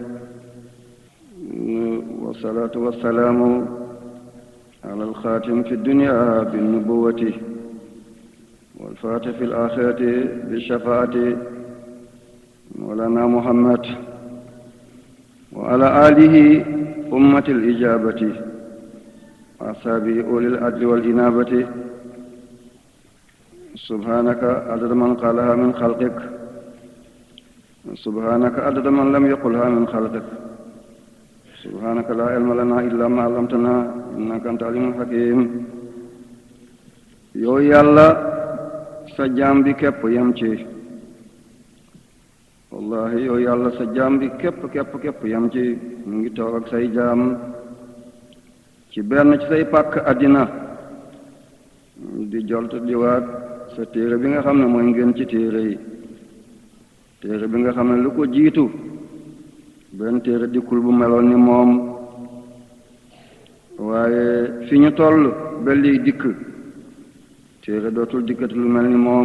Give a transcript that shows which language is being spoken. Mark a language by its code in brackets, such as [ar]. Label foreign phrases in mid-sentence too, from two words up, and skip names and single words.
[ar] والصلاة والسلام على الخاتم في الدنيا بالنبوة والفاتح في الآخرة بالشفاعة مولانا محمد وعلى آله أمة الإجابة وأصحابه أولي العدل والإنابة. سبحانك عدد من قالها من خلقك، سبحانك عدد من لم يقلها من خلقك، سبحانك لا علم لنا إلا ما علمتنا إنك أنت العليم الحكيم. [wo] yow yàlla sa jaam bi képp yem ci, wallahi yow yàlla sa jaam bi képp yem ci. mu ngi toog ak say jaam ci benn ci say pàkk àddina di jolt di waat sa téere bi nga xam ne mooy ngeen ci téere yi, téere bi nga xam ne lu ko jiitu benn téere dikkul bu meloon ni moom, waaye fi ñu toll ba lii dikk téere dootul dikkati lu mel ni moom.